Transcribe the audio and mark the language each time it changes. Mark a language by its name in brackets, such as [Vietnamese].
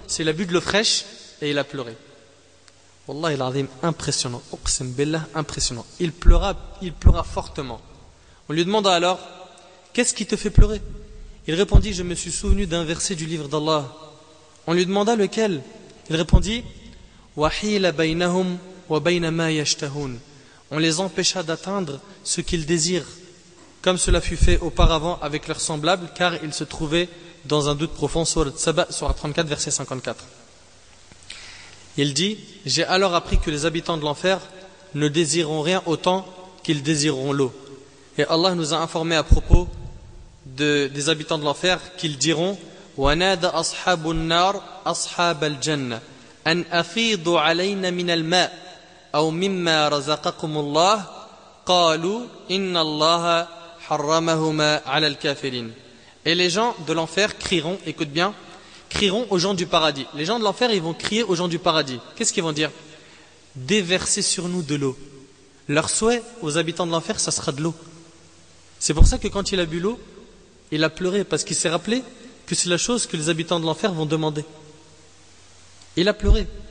[French] C'est il a bu de l'eau fraîche et il a pleuré. Wallah, il a impressionnant. [Arabic] Uqsim billah, [French] impressionnant. Il pleura fortement. On lui demanda alors, qu'est-ce qui te fait pleurer? Il répondit, je me suis souvenu d'un verset du livre d'Allah. On lui demanda lequel? Il répondit, [Arabic] وَحِيلَ بَيْنَهُمْ وَبَيْنَ مَا يَشْتَهُونَ. [French] On les empêcha d'atteindre ce qu'ils désirent, comme cela fut fait auparavant avec leurs semblables, car ils se trouvaient dans un doute profond. Sourate Saba, Sourate 34, verset 54. Il dit, j'ai alors appris que les habitants de l'enfer ne désireront rien autant qu'ils désireront l'eau. Et Allah nous a informé à propos des habitants de l'enfer qu'ils diront, [Arabic] وَنَادَ أَصْحَابُ النَّارِ أَصْحَابَ الْجَنَّةِ أَنْ أَفِيضُوا عَلَيْنَا مِنَ الْمَاءِ أَوْ مِمَّا رَزَقَكُمُ اللَّهُ قَالُوا إِنَّ اللَّهَ حَرَّمَهُمَا عَلَى الْكَافِرِينَ. [French] Et les gens de l'enfer crieront, écoute bien, crieront aux gens du paradis. Les gens de l'enfer, ils vont crier aux gens du paradis. Qu'est-ce qu'ils vont dire? Déversez sur nous de l'eau. Leur souhait aux habitants de l'enfer, ça sera de l'eau. C'est pour ça que quand il a bu l'eau, il a pleuré, parce qu'il s'est rappelé que c'est la chose que les habitants de l'enfer vont demander. Il a pleuré.